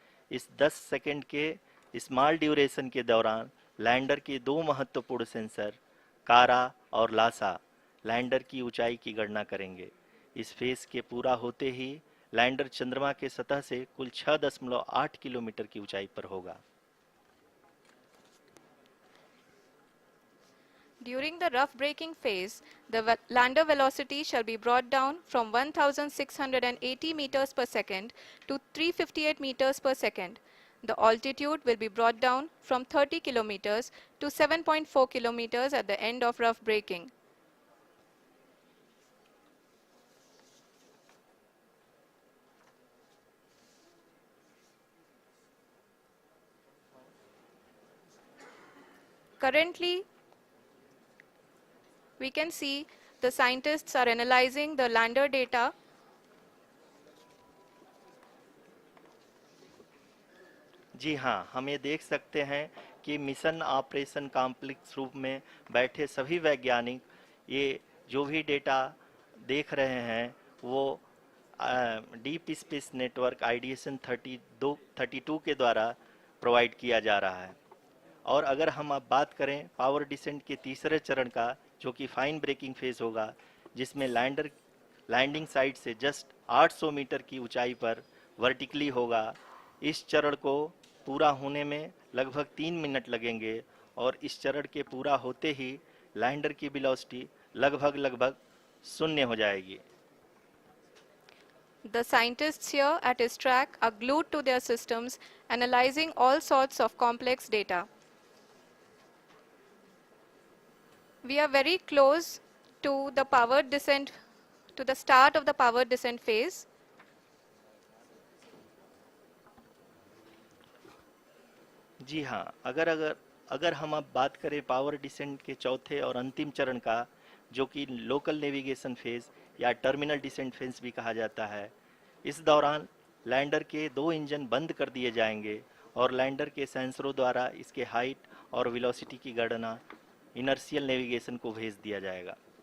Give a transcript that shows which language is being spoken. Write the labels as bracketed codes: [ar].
[hi] इस 10 सेकंड के small duration के दौरान लैंडर के 2 महत्वपूर्ण सेंसर कारा और लासा लैंडर की ऊंचाई की गणना करेंगे। इस फेज के पूरा होते ही लैंडर चंद्रमा के सतह से कुल 6.8 किलोमीटर की ऊंचाई पर होगा। [en] During the rough braking phase, the lander velocity shall be brought down from 1680 meters per second to 358 meters per second. The altitude will be brought down from 30 kilometers to 7.4 kilometers at the end of rough braking. Currently, We can see the scientists are analyzing the lander data. [hi] जी हाँ, हम ये देख सकते हैं कि mission operation complex रूप में बैठे सभी वैज्ञानिक ये जो भी डेटा देख रहे हैं वो डीप स्पेस नेटवर्क आइडिएशन 32 के द्वारा प्रोवाइड किया जा रहा है। और अगर हम अब बात करें पावर डिसेंट के तीसरे चरण का, जो कि फाइन ब्रेकिंग फेज होगा, जिसमें लैंडिंग साइट से जस्ट 800 मीटर की ऊंचाई पर वर्टिकली होगा। इस चरण को पूरा होने में लगभग 3 मिनट लगेंगे और इस चरण के पूरा होते ही लैंडर की वेलोसिटी लगभग शून्य हो जाएगी। [en] The scientists here at his track are glued to their systems, analyzing all sorts of complex data. We are very close to the power descent, to the start of the power descent phase. [hi] जी हाँ, अगर हम अब बात करें power descent के चौथे और अंतिम चरण का, जो कि लोकल नेविगेशन फेज या टर्मिनल डिसेंट फेज भी कहा जाता है, इस दौरान लैंडर के 2 इंजन बंद कर दिए जाएंगे और लैंडर के सेंसरों द्वारा इसके हाइट और वेलोसिटी की गणना इनर्शियल नेविगेशन को भेज दिया जाएगा।